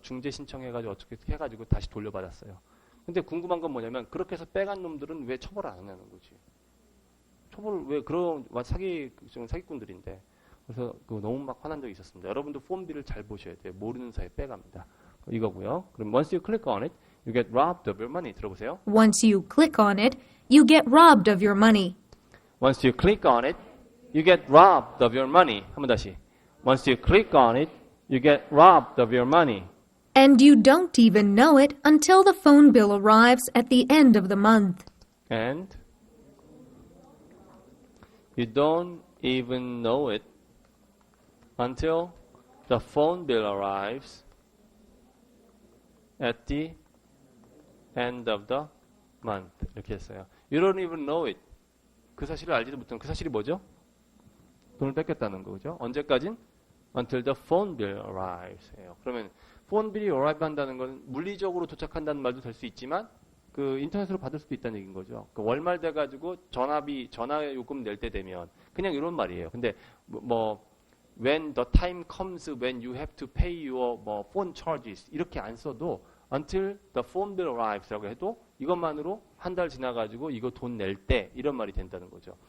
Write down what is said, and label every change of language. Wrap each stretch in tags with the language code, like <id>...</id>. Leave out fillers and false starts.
<ko>중재 신청해가지고 어떻게 해가지고 다시 돌려받았어요. 근데 궁금한 건 뭐냐면 그렇게 해서 빼간 놈들은 왜 처벌을 안 하냐는 거지. 처벌을 왜 그런 사기꾼들인데 그래서 너무 막 화난 적이 있었습니다. 여러분도 폰비를 잘 보셔야 돼요. 모르는 사이에 빼갑니다. 이거고요. 그럼</ko> <en>once you click on it, you get robbed of your money.</en> <ko>들어보세요.</ko> <en>Once you click on it, you get robbed of your money. Once you click on it, you get robbed of your money.</en> <ko>한번 다시.</ko> <en>Once you click on it, you get robbed of your money. And you don't even know it until the phone bill arrives at the end of the month. And you don't even know it until the phone bill arrives at the end of the month.</en> <ko>이렇게 했어요.</ko> <en>You don't even know it.</en> <ko>그 사실을 알지도 못하는 그 사실이 뭐죠? 돈을 뺏겼다는 거죠. 언제까진?</ko> <en>Until the phone bill arrives.</en> <ko>예요. 그러면 phone bill이 arrive 한다는 건 물리적으로 도착한다는 말도 될 수 있지만 그 인터넷으로 받을 수도 있다는 얘기인 거죠. 그 월말 돼가지고 전화 요금 낼 때 되면 그냥 이런 말이에요. 근데</ko> <en>when the time comes when you have to pay your phone charges</en> <ko>이렇게 안 써도</ko> <en>until the phone bill arrives</en> <ko>라고 해도 이것만으로 한 달 지나가지고 이거 돈 낼 때 이런 말이 된다는 거죠.</ko>